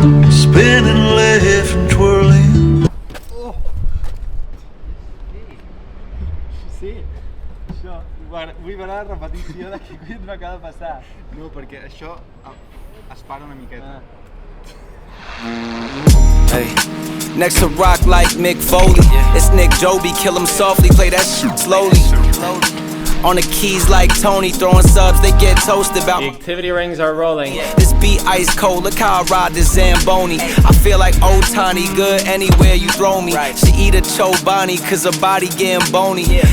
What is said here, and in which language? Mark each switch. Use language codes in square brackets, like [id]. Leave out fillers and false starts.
[en] Spinning, laughing, twirling. [ca] Sí, això, vull veure la repetició de què collons m'acaba de passar. No, perquè això es para una miqueta. [en] Hey. Next to rock like Mick Foley, it's Nick Joby, kill him softly, play that shit slowly. On the keys like Tony, throwing subs, they get toasted about. The activity rings are rolling. This beat ice cold, look how I ride this Zamboni. I feel like old Tiny, good anywhere you throw me. She eat a Chobani, cause her body getting bony.